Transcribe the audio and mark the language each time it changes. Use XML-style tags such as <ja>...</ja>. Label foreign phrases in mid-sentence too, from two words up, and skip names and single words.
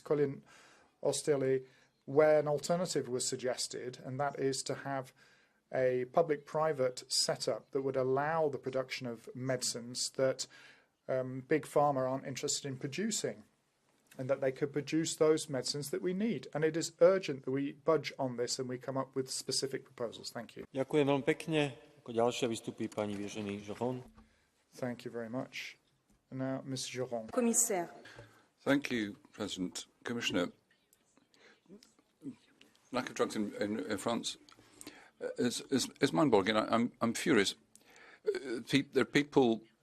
<en>Colin Osterley where an alternative was suggested, and that is to have a public-private setup that would allow the production of medicines that big pharma aren't interested in producing, and that they could produce those medicines that we need. And it is urgent that we budge on this and we come up with specific proposals. Thank you.</en> <sk>Ďakujem veľmi pekne. Ako ďalšia vystúpi pani Virginie Joron.</sk> <en>Thank you very much. And now, Ms. Joron. Commissaire. Thank you, President. Commissioner, lack of drugs in France is mind-boggling. I'm furious. There are people.</en>